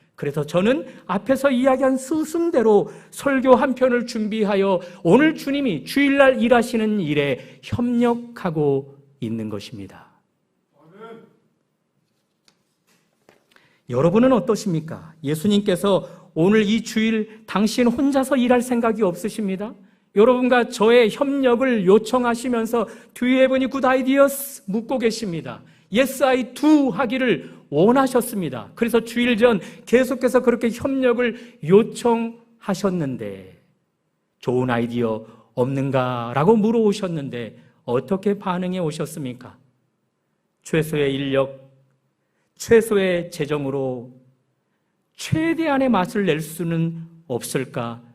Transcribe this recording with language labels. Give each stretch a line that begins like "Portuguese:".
Korean: 그래서 저는 앞에서 이야기한 수순대로 설교 한 편을 준비하여 오늘 주님이 주일날 일하시는 일에 협력하고 있는 것입니다. 여러분은 어떠십니까? 예수님께서 오늘 이 주일 당신 혼자서 일할 생각이 없으십니다? 여러분과 저의 협력을 요청하시면서
English: Do you have any good ideas?
Korean: 묻고 계십니다.
English: Yes, I do
Korean: 하기를 원하셨습니다. 그래서 주일 전 계속해서 그렇게 협력을 요청하셨는데 좋은 아이디어 없는가라고 물어오셨는데 어떻게 반응해 오셨습니까? 최소의 인력, 최소의 재정으로 최대한의 맛을 낼 수는 없을까?